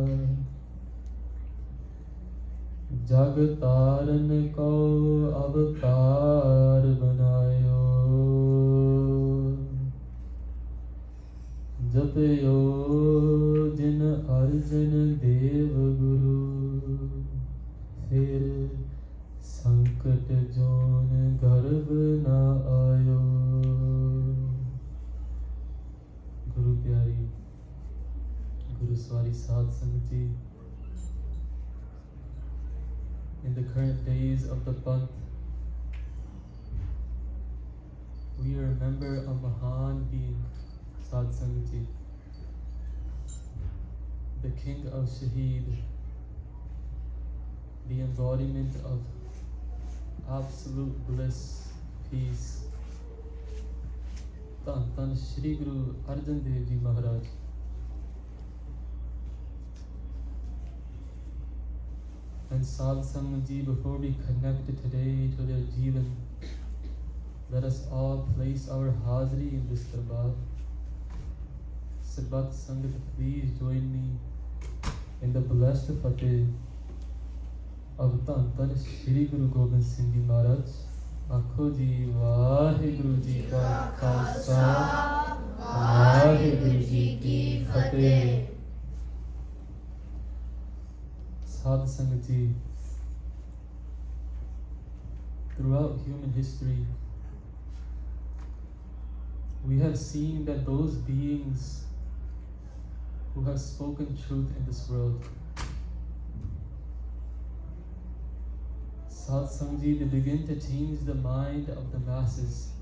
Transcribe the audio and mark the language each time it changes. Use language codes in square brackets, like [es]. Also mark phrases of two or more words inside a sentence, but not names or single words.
[pa] ਜਗ ਤਾਰਨ ਕੋ ਅਵਤਾਰ ਬਨਾਯੋ ਜਪਯੋ ਜਿਨ ਅਰਜਨ ਦੇਵ ਗੁਰੂ ਫਿਰ ਸੰਕਟ ਜੋਨ ਗਰਭ ਨ ਆਯੋ। ਗੁਰੂ ਪਿਆਰੀ ਗੁਰੂ ਸਵਾਰੀ ਸਾਧ ਸੰਗਤ ਜੀ, [en] in the current days of the Panth, we remember a Mahan being, Sadh Sangat Ji, the king of Shaheed, the embodiment of absolute bliss, peace, Dhan Dhan Shri Guru Arjan Dev Ji Maharaj. And Sadh Sangat Ji, before we connect today to their Jeevan, let us all place our Hazri in this darbar. Sarbat Sangat, please join me in the blessed Fateh of Dhan Dhan Shri Guru Gobind Singh Ji Maharaj. [pa] ਆਖੋ ਜੀ, ਵਾਹਿਗੁਰੂ ਜੀ ਕਾ ਖ਼ਾਲਸਾ, ਵਾਹਿਗੁਰੂ ਜੀ ਕੀ ਫ਼ਤਿਹ. [en] Sadh Sangat Ji, throughout human history, we have seen that those beings who have spoken truth in this world, Sadh Sangat Ji, they begin to change the mind of the masses.